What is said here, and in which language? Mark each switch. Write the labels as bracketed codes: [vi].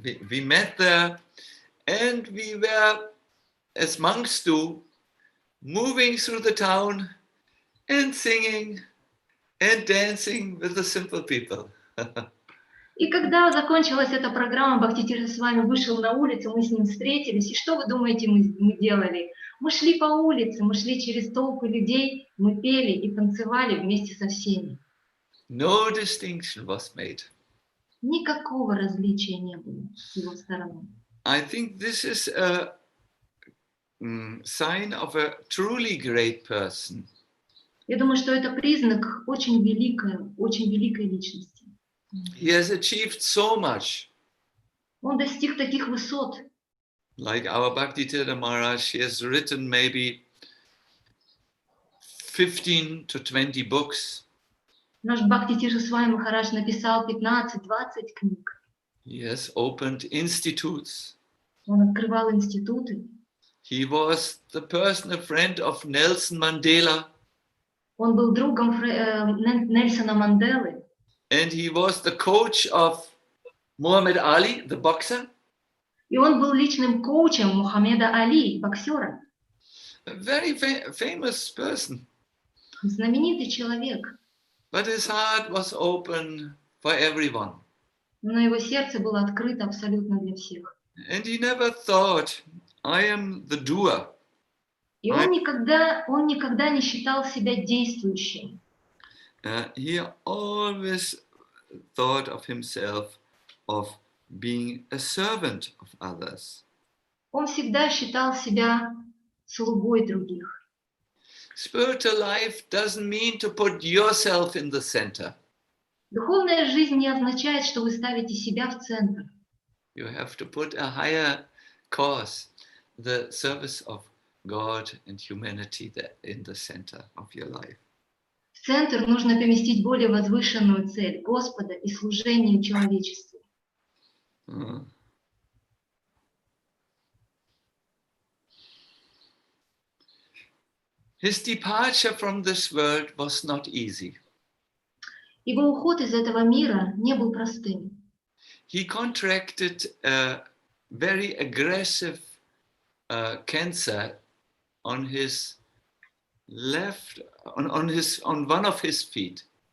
[en] We met there, and we were, as monks do, moving through the town and singing and dancing with the simple people. [ru] И когда закончилась эта программа, Бхакти-тирта Свами вышел на улицу, мы с ним встретились, и что вы думаете, мы делали? Мы шли по улице, мы шли через толпы людей, мы пели и танцевали вместе со всеми. [en] No distinction was made. [ru] Никакого различия не было с его стороны. [en] I think this is a sign of a truly great person. [ru] Я думаю, что это признак очень великой личности. [en] He has achieved so much. [ru] Он достиг таких высот. [en] Like our Bhakti-tirtha Maharaj, he has written maybe 15 to 20 books. [ru] Наш Бхакти-тирта Свами Махарадж написал 15-20 книг. [en] He has opened institutes. [ru] Он открывал институты. [en] He was the personal friend of Nelson Mandela. [ru] Он был другом Нельсона Манделы. [en] And he was the coach of Muhammad Ali, the boxer. [ru] И он был личным коучем Мухаммеда Али, боксера. [en] A very famous person. [ru] Знаменитый человек. [en] But his heart was open for everyone. [ru] Но его сердце было открыто абсолютно для всех. [en] And he never thought, I am the doer. [ru] И он никогда не считал себя действующим. [en] He always thought of himself of being a servant of others. [ru] Он всегда считал себя слугой других. [en] Spiritual life doesn't mean to put yourself in the center. [ru] Духовная жизнь не означает, что вы ставите себя в центр. [en] You have to put a higher cause, the service of God and humanity in the center of your life. [ru] В центр нужно поместить более возвышенную цель Господа и служение человечеству. [en] His departure from this world was not easy. [ru] Его уход из этого мира не был простым. [en] He contracted a very aggressive cancer on his left, on one of his feet.